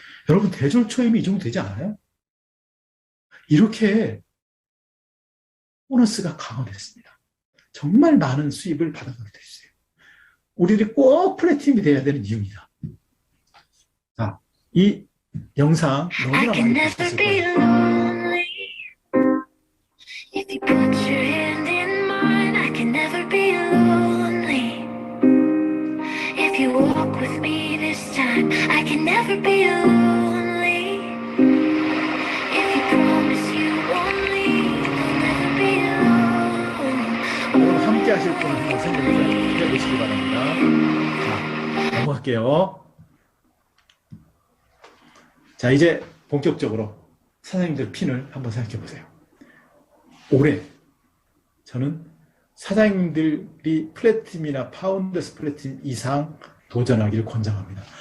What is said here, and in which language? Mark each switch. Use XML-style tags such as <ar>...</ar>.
<ko>여러분 대졸초임이 이 정도 되지 않아요? 이렇게 보너스가 강화됐습니다. 정말 많은 수입을 받아가게 됐어요. 우리들이 꼭 플래티늄이 돼야 되는 이유입니다. 자, 이 영상 너무나 많이 보셨을 거예요.</ko> <en>If you put your hand in mine, I can never be lonely. If you walk with me this time, I can never be lonely. If you promise you won't leave, I'll never be alone.</en> <ko>오늘 함께 하실 분을 한번 생각해 보시기 바랍니다. 자, 넘어갈게요. 자, 이제 본격적으로 사장님들 핀을 한번 생각해 보세요. 올해 저는 사장님들이 플래티늄이나 파운더스 플래티늄 이상 도전하기를 권장합니다.</ko>